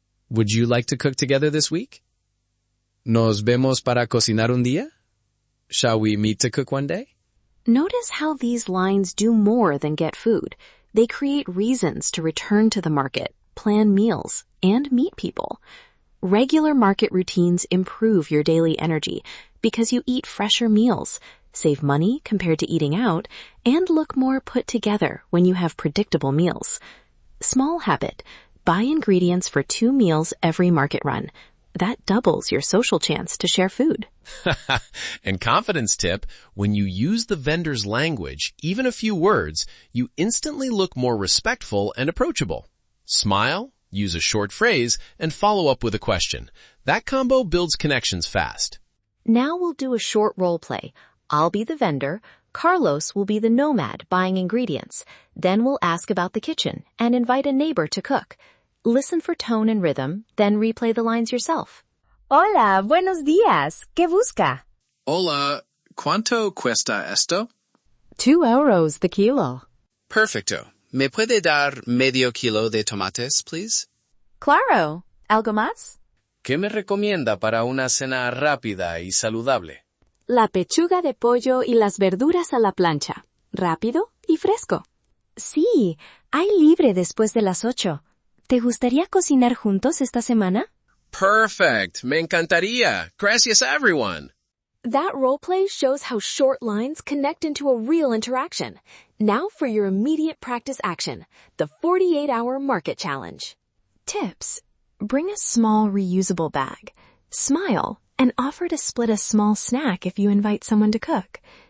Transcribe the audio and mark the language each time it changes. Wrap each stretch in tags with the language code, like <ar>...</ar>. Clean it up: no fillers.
<en>Would you like to cook together this week?</en> <es>¿Nos vemos para cocinar un día?</es> <en>Shall we meet to cook one day? Notice how these lines do more than get food. They create reasons to return to the market, plan meals, and meet people. Regular market routines improve your daily energy because you eat fresher meals, save money compared to eating out, and look more put together when you have predictable meals. Small habit. Buy ingredients for 2 meals every market run. That doubles your social chance to share food. And confidence tip, when you use the vendor's language, even a few words, you instantly look more respectful and approachable. Smile, use a short phrase, and follow up with a question. That combo builds connections fast. Now we'll do a short role play. I'll be the vendor, Carlos will be the nomad buying ingredients. Then we'll ask about the kitchen and invite a neighbor to cook. Listen for tone and rhythm, then replay the lines yourself.</en> <es>Hola, buenos días. ¿Qué busca? Hola, ¿cuánto cuesta esto?</es> <en>2 euros the kilo.</en> <es>Perfecto. ¿Me puede dar medio kilo de tomates,</es> <en>please?</en> <es>Claro. ¿Algo más? ¿Qué me recomienda para una cena rápida y saludable? La pechuga de pollo y las verduras a la plancha. Rápido y fresco. Sí, hay libre después de las 8. ¿Te gustaría cocinar juntos esta semana?</es> <en>Perfect.</en> <es>Me encantaría. Gracias,</es> <en>everyone. That roleplay shows how short lines connect into a real interaction. Now for your immediate practice action, the 48-hour market challenge. Tips. Bring a small reusable bag. Smile and offer to split a small snack if you invite someone to cook.</en>